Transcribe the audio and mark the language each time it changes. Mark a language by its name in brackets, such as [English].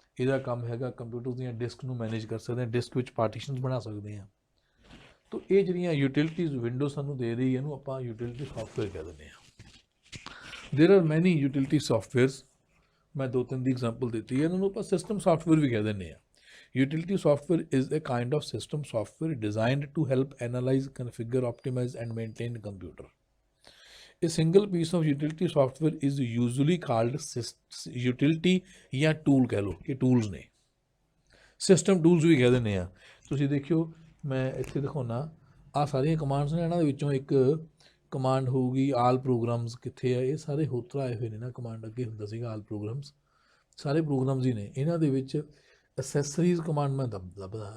[Punjabi] ਇਹਦਾ ਕੰਮ ਹੈਗਾ ਕੰਪਿਊਟਰ ਦੀਆਂ ਡਿਸਕ ਨੂੰ ਮੈਨੇਜ ਕਰ ਸਕਦੇ ਹਾਂ, ਡਿਸਕ ਵਿੱਚ ਪਾਰਟੀਸ਼ਨਸ ਬਣਾ ਸਕਦੇ ਹਾਂ। ਤਾਂ ਇਹ ਜਿਹੜੀਆਂ ਯੂਟਿਲਿਟੀਜ਼ ਵਿੰਡੋ ਸਾਨੂੰ ਦੇ ਰਹੀ ਇਹਨੂੰ ਆਪਾਂ ਯੂਟਿਲਿਟੀ ਸਾਫਟਵੇਅਰ ਕਹਿ ਦਿੰਦੇ ਹਾਂ। [English] There are many utility softwares. [Punjabi] ਮੈਂ 2-3 ਦੀ ਐਗਜ਼ਾਮਪਲ ਦਿੱਤੀ ਹੈ। ਇਹਨਾਂ ਨੂੰ ਆਪਾਂ ਸਿਸਟਮ ਸਾਫਟਵੇਅਰ ਵੀ ਕਹਿ ਦਿੰਦੇ ਹਾਂ। [English] Utility software is a kind of system software designed to help analyze, configure, optimize, and maintain a computer. A single piece of utility software is usually called utility ਜਾਂ tool [Punjabi] ਕਹਿ ਲਓ। ਇਹ tools ਨੇ। System tools ਵੀ ਕਹਿ ਦਿੰਦੇ ਆ। ਤੁਸੀਂ ਦੇਖਿਓ ਮੈਂ ਇੱਥੇ ਦਿਖਾਉਣਾ, ਆਹ ਸਾਰੀਆਂ ਕਮਾਂਡਸ ਨੇ। ਇਹਨਾਂ ਦੇ ਵਿੱਚੋਂ ਇੱਕ ਕਮਾਂਡ ਹੋਊਗੀ ਆਲ ਪ੍ਰੋਗਰਾਮਸ। ਕਿੱਥੇ ਆ ਇਹ ਸਾਰੇ ਹੋਤਰ ਆਏ ਹੋਏ ਨੇ ਨਾ। ਕਮਾਂਡ ਅੱਗੇ ਹੁੰਦਾ ਸੀਗਾ ਆਲ ਪ੍ਰੋਗਰਾਮਸ। ਸਾਰੇ ਪ੍ਰੋਗਰਾਮਸ ਹੀ ਨੇ। ਇਹਨਾਂ ਦੇ ਵਿੱਚ ਅਸੈਸਰੀਜ਼ ਕਮਾਂਡ ਮੈਂ ਲੱਭਦਾ।